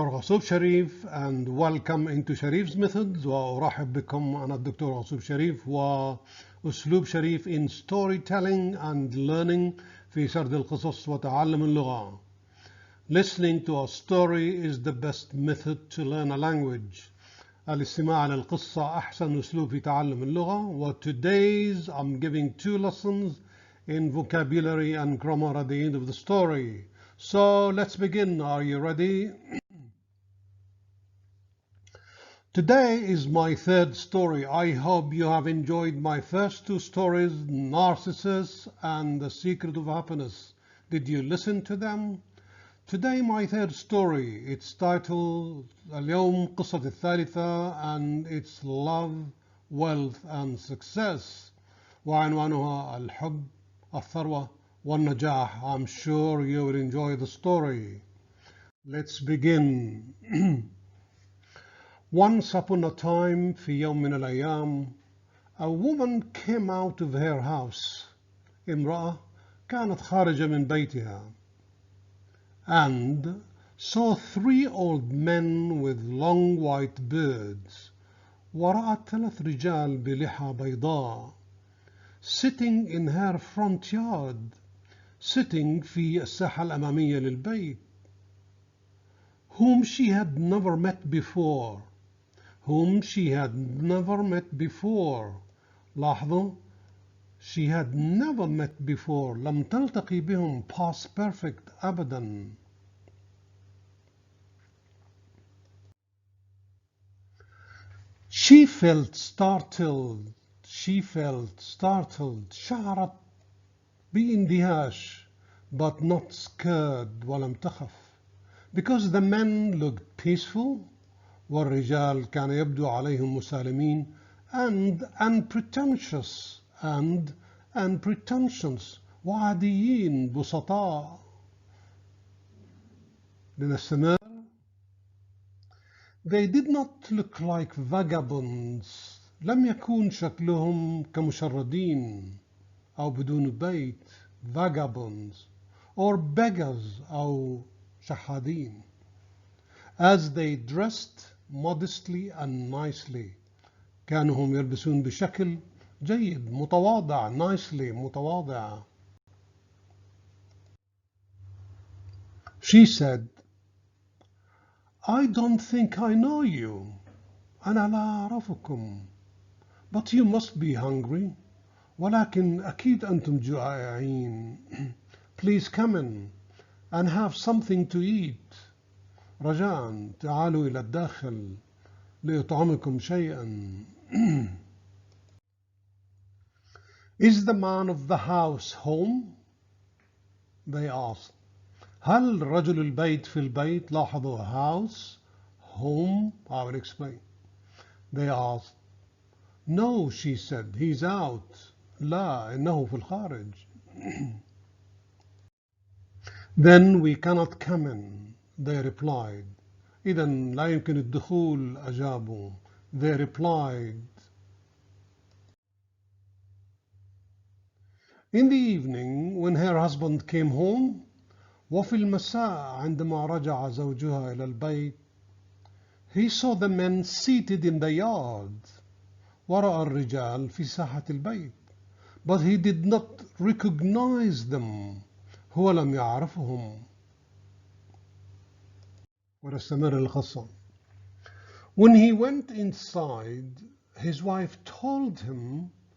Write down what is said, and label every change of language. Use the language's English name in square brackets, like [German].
[English] Ghasob Sharif and welcome into Sharif's Methods. [Arabic] وأرحب بكم أنا الدكتور غصوب شريف وأسلوب شريف [English] in storytelling and learning [Arabic] في سرد القصص وتعلم اللغة. [English] Listening to a story is the best method to learn a language. [Arabic] الاستماع للقصة أحسن أسلوب في تعلم اللغة. [English] Today's I'm giving 2 lessons in vocabulary and grammar at the end of the story. So let's begin. Are you ready? Today is my 3rd story. I hope you have enjoyed my first 2 stories, Narcissus and The Secret of Happiness. Did you listen to them? Today my 3rd story. It's titled [Arabic] اليوم قصة الثالثة [English] and it's Love, Wealth and Success. [Arabic] وعنوانها الحب الثروه والنجاح. [English] I'm sure you will enjoy the story. Let's begin. Once upon a time, [Arabic] في يوم من الأيام, [English] a woman came out of her house. [Arabic] امرأة كانت خارجة من بيتها. [English] And saw 3 old men with long white beards. [Arabic] ورأت 3 رجال بلحى بيضاء. [English] Sitting in her front yard. [Arabic] Sitting في الساحة الأمامية للبيت. [English] Whom she had never met before. Whom she had never met before. لاحظوا she had never met before. [Arabic] لم تلتقي بهم. [English] Past perfect [Arabic] أبدا. [English] She felt startled. She felt startled. [Arabic] شعرت باندهاش [English] but not scared. [Arabic] ولم تخف. [English] Because the men looked peaceful. [Arabic] والرجال كان يبدو عليهم مسالمين. [English] And unpretentious. And unpretentious. [Arabic] وعاديين بسطاء. لنستمر. [English] They did not look like vagabonds. [Arabic] لم يكون شكلهم كمشردين أو بدون بيت. [English] Vagabonds. Or beggars [Arabic] أو شحادين. [English] As they dressed modestly and nicely. [Arabic] كانوا هم يلبسون بشكل جيد متواضع. [English] Nicely [Arabic] متواضع. [English] She said, I don't think I know you. [Arabic] أنا لا أعرفكم. [English] But you must be hungry. [Arabic] ولكن أكيد أنتم جائعين. [English] Please come in and have something to eat. [Arabic] رجاء تعالوا إلى الداخل لأطعمكم شيئا. [English] Is the man of the house home? They asked. [Arabic] هل رجل البيت في البيت؟ لاحظوا [English] house, home. I will explain. They asked. No, she said, he's out. [Arabic] لا, إنه في الخارج. [English] Then we cannot come in. They replied. [Arabic] إذن لا يمكن الدخول. أجابوا. [English] They replied. In the evening, when her husband came home, [Arabic] وفي المساء عندما رجع زوجها إلى البيت, [English] he saw the men seated in the yard. [Arabic] ورأى الرجال في ساحة البيت. [English] But he did not recognize them. [Arabic] هو لم يعرفهم. ونستمر القصة. [English] When he went inside, his wife told him.